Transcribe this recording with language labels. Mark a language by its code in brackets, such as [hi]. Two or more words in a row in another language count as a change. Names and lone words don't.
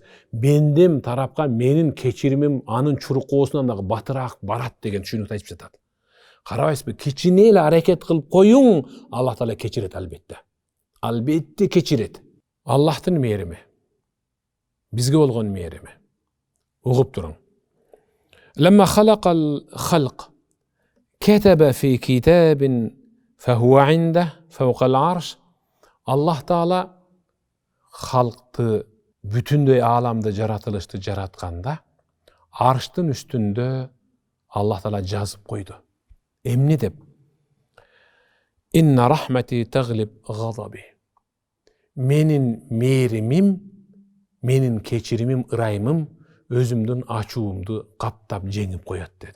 [ky] Бендем тарапка менин кечиримим анын чуркоосунан дагы батыраак барат деген түшүнүктү айтып жатат. Карабайсызбы, кичине эле аракет кылып коюң, Аллах Таала кечирет албетте. Албетте кечирет. Аллахтын мээрими, бизге болгон мээрими. Угуп туруң. [ar] لما خلق الخلق كتب في كتاب فهو عنده فوق العرش. [ky] Аллах Таала халкты bütünдөй ааламды жаратылышты жаратканда арштын үстүндө Аллах Таала жазып койду. Эмне деп? [ar] إن رحمتي تغلب غضبي. [ky] Менин мээримим, менин кечиримим, ырайымым өзүмдүн ачуумду каптап жеңип коет деди.